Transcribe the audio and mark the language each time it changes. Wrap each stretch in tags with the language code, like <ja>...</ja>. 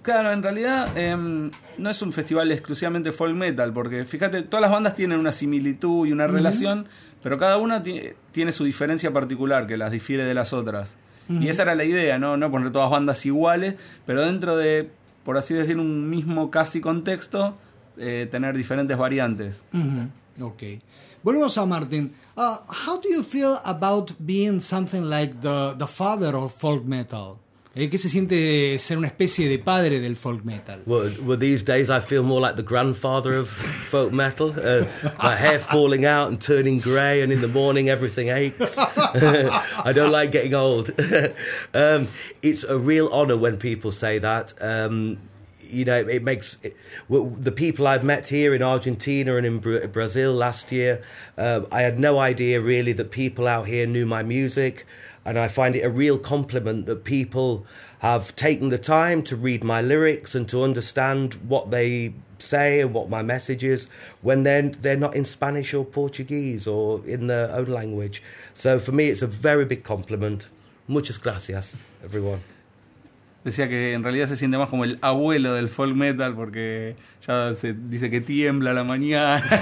<es>Claro, en realidad no es un festival exclusivamente folk metal, porque fíjate, todas las bandas tienen una similitud y una relación, pero cada una tiene su diferencia particular que las difiere de las otras. Y esa era la idea, no poner todas bandas iguales, pero dentro de, por así decir, un mismo casi contexto, tener diferentes variantes. Okay. Volvemos a Martin.</es> <en>How do you feel about being something like the father of folk metal?</en> <es>¿Qué se siente ser una especie de padre del folk metal?</es> <en>Well, these days I feel more like the grandfather of folk metal. My hair falling out and turning grey, and in the morning everything aches. I don't like getting old. It's a real honour when people say that. The people I've met here in Argentina and in Brazil last year, I had no idea really that people out here knew my music. And I find it a real compliment that people have taken the time to read my lyrics and to understand what they say and what my message is when they're not in Spanish or Portuguese or in their own language. So for me, it's a very big compliment.</en> <es>Muchas gracias, everyone. Decía que en realidad se siente más como el abuelo del folk metal porque ya se dice que tiembla a la mañana.</es>